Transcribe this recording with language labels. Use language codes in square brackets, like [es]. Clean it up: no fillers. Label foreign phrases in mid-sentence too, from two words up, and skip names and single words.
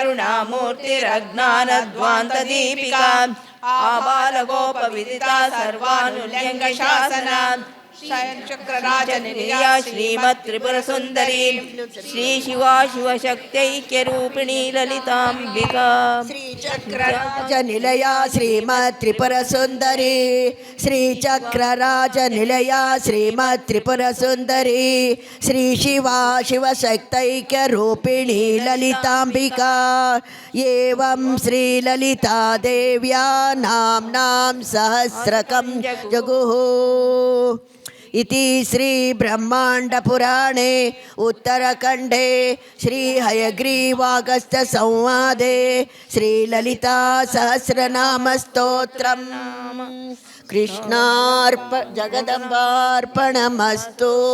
[sa] ಕರುಣಾಮೂರ್ತಿರಜ್ಞಾನಧ್ವಾಂತ ದೀಪಿಕಾ ಆಬಾಲಗೋಪ ವಿದಿತಾ ಸರ್ವಾನುಲ್ಯಂಗ ಶಾಸನ ಚಕ್ರರಾಜ ನಿಲಯ ಶ್ರೀಮತ್ ತ್ರಿಪುರ ಸುಂದರಿ ಶ್ರೀ ಶಿವಾ ಶಿವಶಕ್ತೈಕ್ಯ ರೂಪಿಣಿ ಲಲಿತಾಂಬಿಕಾ ಶ್ರೀಚಕ್ರರಾಜ ನಿಲಯ ಶ್ರೀಮತ್ ತ್ರಿಪುರ ಸುಂದರಿ ಶ್ರೀಚಕ್ರರಾಜ ನಿಲಯ ಶ್ರೀಮತ್ ತ್ರಿಪುರ ಸುಂದರಿ ಶ್ರೀ ಶಿವಾ ಶಿವಶಕ್ತೈಕ್ಯ ರೂಪಿಣಿ ಲಲಿತಾಂಬಿಕಾ ಏವಂ ಶ್ರೀ ಲಲಿತಾ ದೇವ್ಯಾ ನಾಮ್ನಾಂ ಸಹಸ್ರಕಂ ಜಗುಃ ಇತಿ ಶ್ರೀ ಬ್ರಹ್ಮಾಂಡ ಪುರಾಣೇ ಉತ್ತರಖಂಡೇ ಶ್ರೀ ಹಯಗ್ರೀವಾಗಸ್ತ್ಯ ಸಂವಾದೆ ಶ್ರೀ ಲಲಿತಾ ಸಹಸ್ರನಾಮ ಸ್ತೋತ್ರಂ ಕೃಷ್ಣಾರ್ಪ ಜಗದಂಬಾರ್ಪಣಮಸ್ತು.